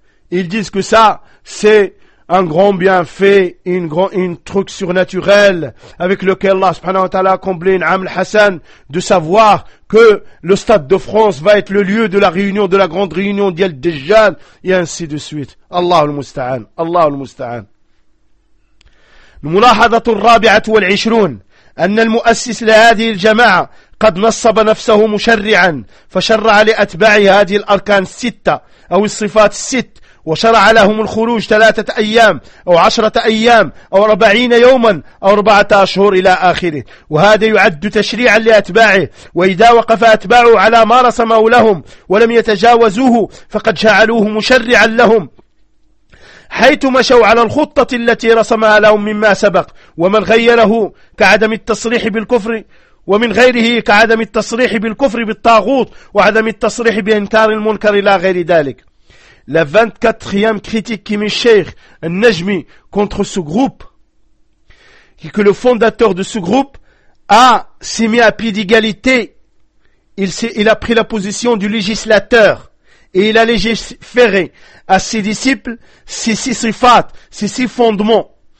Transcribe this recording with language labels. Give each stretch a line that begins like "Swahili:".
French: Ils disent que ça, c'est un grand bienfait, une truc surnaturel avec lequel Allah subhanahu wa ta'ala a comblé une Amel Hassan, de savoir que le Stade de France va être le lieu de la réunion, de la grande réunion d'Yal Dajjal, et ainsi de suite.
Arabic: Allah al-Musta'an, Allah al-Musta'an. الملاحظة الرابعة والعشرون أن المؤسس لهذه الجماعة قد نصب نفسه مشرعا فشرع لأتباع هذه الأركان الستة أو الصفات الست وشرع لهم الخروج 3 أيام أو 10 أيام أو 40 يوما أو 4 أشهر إلى آخره، وهذا يعد تشريعا لأتباعه. وإذا وقف أتباعه على ما رسمه لهم ولم يتجاوزوه فقد جعلوه مشرعا لهم حيث مشوا على الخطة التي رسمها لهم مما سبق، ومن غيره كعدم التصريح بالكفر ومن غيره كعدم التصريح بالكفر بالطاغوت وعدم التصريح بإنكار المنكر إلى غير ذلك.
French: La 24e critique qui met Cheikh Najmi contre ce groupe, et que le fondateur de ce groupe a s'est mis à pied d'égalité, il a pris la position du législateur. Et il a légiféré à ses disciples ses 6 sifat, ses 6 fondements.